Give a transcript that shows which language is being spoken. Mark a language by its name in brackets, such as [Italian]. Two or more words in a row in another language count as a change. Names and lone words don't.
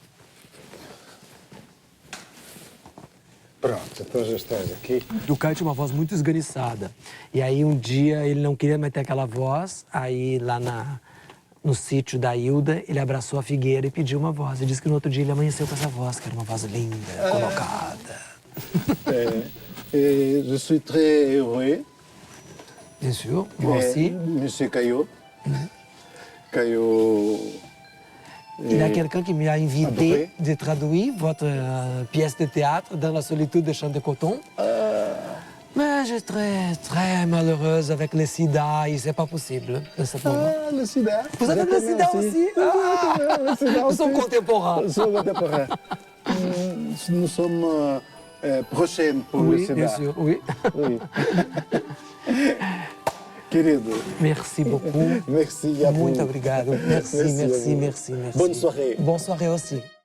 [Portuguese] Pronto, então já estás aqui. O Caio tinha uma voz muito esganiçada. E aí um dia ele não queria mais ter aquela voz, aí lá no sítio da Hilda, ele abraçou a figueira e pediu uma voz. E disse que no outro dia ele amanheceu com essa voz, que era uma voz linda, colocada. [French] Je suis très heureux. Bien sûr, moi aussi. Monsieur Caillot. Caillot. Il y a quelqu'un qui m'a invité Adoré. de traduire votre pièce de théâtre dans la solitude de Champ de Coton. Mais je suis très, très malheureuse avec le sida et c'est pas possible de ce moment. Ah, le sida. Vous avez le sida aussi? Le sida Nous sommes aussi. contemporains. Nous sommes contemporains. Nous sommes prochains pour le Oui, sida. bien sûr, oui. Oui. Querido, Merci beaucoup. merci à vous. [Portuguese] Muito obrigado. [French] Merci, merci, merci, merci. Bonne soirée. Bonne soirée aussi.